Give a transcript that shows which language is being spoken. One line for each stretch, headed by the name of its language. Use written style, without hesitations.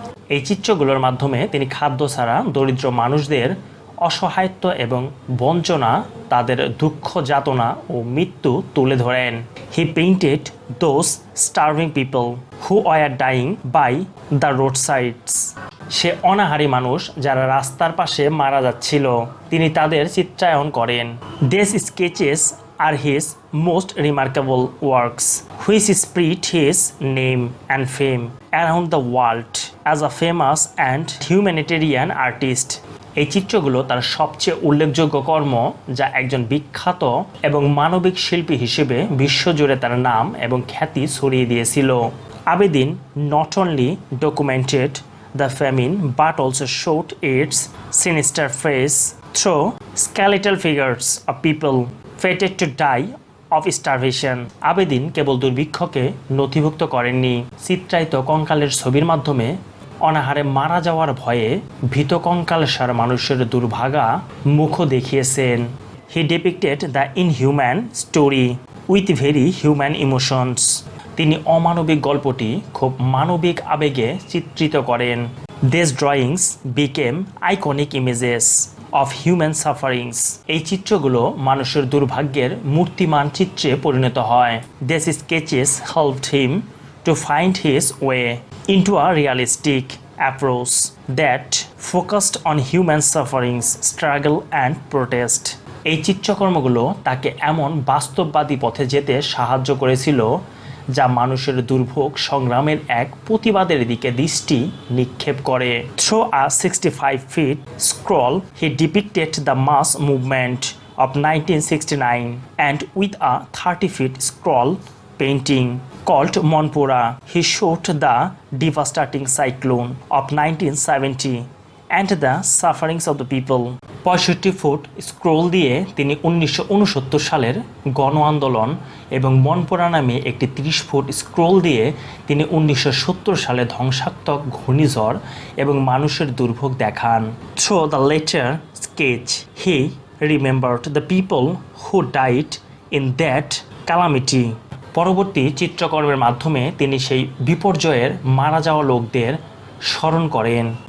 Bangla: এই চিত্রগুলোর মাধ্যমে তিনি খাদ্য ছাড়া দরিদ্র মানুষদের অসহায়ত্ব এবং বঞ্চনা, তাদের দুঃখ যাতনা ও মৃত্যু তুলে ধরেন।
English: He painted those starving people who were dying by the road sides.
Bangla: সে অনাহারী মানুষ যারা রাস্তার পাশে মারা যাচ্ছিল, তিনি তাদের চিত্রায়ন করেন।
English: This sketches are his most remarkable works, which spread his name and fame around the world as a famous and humanitarian artist.
Bangla: এই চিত্রগুলো তার সবচেয়ে উল্লেখযোগ্য কর্ম যা একজন বিখ্যাত এবং মানবিক শিল্পী হিসেবে বিশ্বজুড়ে তার নাম এবং খ্যাতি ছড়িয়ে দিয়েছিল।
English: Abedin not only documented the famine but also showed its sinister face through skeletal figures of people fated to die of starvation.
Bangla: Abedin কেবল দুর্ভিক্ষকে নথিভুক্ত করেননি, চিত্রায়িত কঙ্কালের ছবির মাধ্যমে অনাহারে মারা যাওয়ার ভয়ে ভীত কঙ্কালসার মানুষের দুর্ভাগা মুখ দেখিয়েছেন।
English: He depicted the inhuman story with very human emotions.
Bangla: তিনি অমানবিক গল্পটি খুব মানবিক আবেগে চিত্রিত করেন।
English: These drawings became iconic images of human sufferings.
Bangla: এই চিত্রগুলো মানুষের দুর্ভাগ্যের মূর্তিমান চিত্রে পরিণত হয়।
English: These sketches helped him to find his way into a realistic approach that focused on human sufferings, struggle and protest.
Bangla: এই চিত্রকর্মগুলো তাকে এমন বাস্তববাদী পথে যেতে সাহায্য করেছিল যা মানুষের দুর্ভোগ সংগ্রামের এক প্রতিবাদের দিকে দৃষ্টি নিক্ষেপ করে।
English: Through a 65 feet scroll, he depicted the mass movement of 1969 and with a 30 feet scroll painting called Monpura, he showed the devastating cyclone of 1970 and the sufferings of the people.
Bangla: 65 foot scroll দিয়ে তিনি 1969 সালের গণ আন্দোলন এবং মনপুরা নামে একটি 30 foot scroll দিয়ে তিনি 1970 সালে ধ্বংসাত্মক ঘূর্ণিঝড় এবং মানুষের দুর্ভোগ দেখান।
English: Through the later sketch, he remembered the people who died in that calamity.
Bangla: পরবর্তী চিত্রকর্মের মাধ্যমে তিনি সেই বিপর্যয়ের মারা যাওয়া লোকদের স্মরণ করেন।